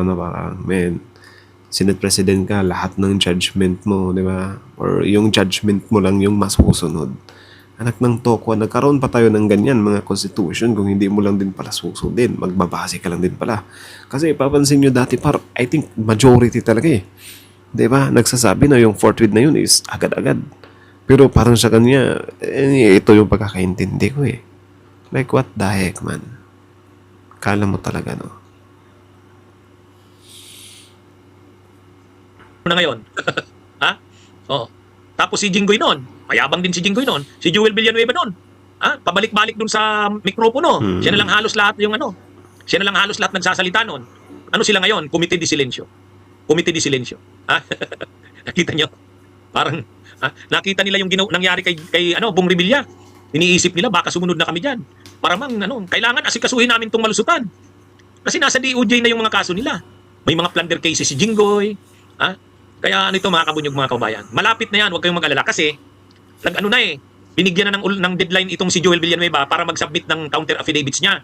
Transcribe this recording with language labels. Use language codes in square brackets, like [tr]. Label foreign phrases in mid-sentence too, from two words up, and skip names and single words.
[tl] Parang, [en] Senate President [tl] ka, lahat ng judgment mo, di ba? Or yung judgment mo lang yung masusunod. Anak ng tokwa, nagkaroon pa tayo ng ganyan mga constitution kung hindi mo lang din pala susundin. Magbabase ka lang din pala. Kasi papansin nyo dati, [en] I think majority [tl] talaga eh. Di ba? Nagsasabi na yung forthwith na yun is agad-agad. Pero parang sa kanya, ito yung pagkakaintindi ko eh. [en] Like what the heck, [tl] man? Kala mo talaga, na ngayon. Tapos si Jinggoy noon, mayabang din si Jinggoy noon, si Joel Villanueva noon. Pabalik-balik dun sa mikropono. Siya na lang halos lahat siya na lang halos lahat nagsasalita noon. Ano sila ngayon? [es] Comité de Silencio. Comité de Silencio. [tl] Nakita nyo? Parang nakita nila yung nangyari kay Bong Revilla. Iniisip nila baka sumunod na kami diyan. Para kailangan asikasuhin namin tong malusutan. Kasi nasa DOJ na yung mga kaso nila. May mga [en] plunder cases [tl] si Jinggoy. Kaya mga kabunyog, mga kababayan. Malapit na yan, huwag kayong mag-alala kasi binigyan na ng deadline itong si Joel Villanueva para mag-submit ng [en] counter affidavits [tl] niya.